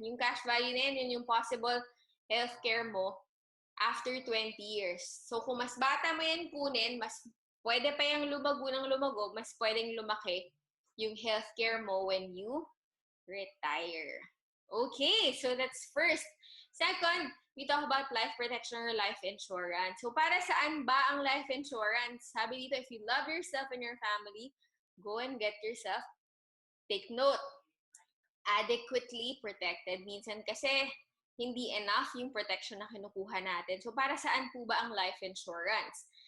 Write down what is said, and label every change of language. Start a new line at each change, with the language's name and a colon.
Filipino: Yung cash value na yan, yun yung possible healthcare mo after 20 years. So, kung mas bata mo yan kunin, mas pwede pa yung lumago ng lumago, mas pwedeng lumaki yung healthcare mo
English: when you retire. Okay, so that's first. Second, we talk about life protection or life insurance.
Filipino: So, para saan ba ang life insurance? Sabi dito,
English: if you love yourself and your family, go and get yourself, take note, adequately protected.
Filipino: Minsan kasi, hindi enough yung protection na kinukuha natin. So, para saan po ba ang life insurance?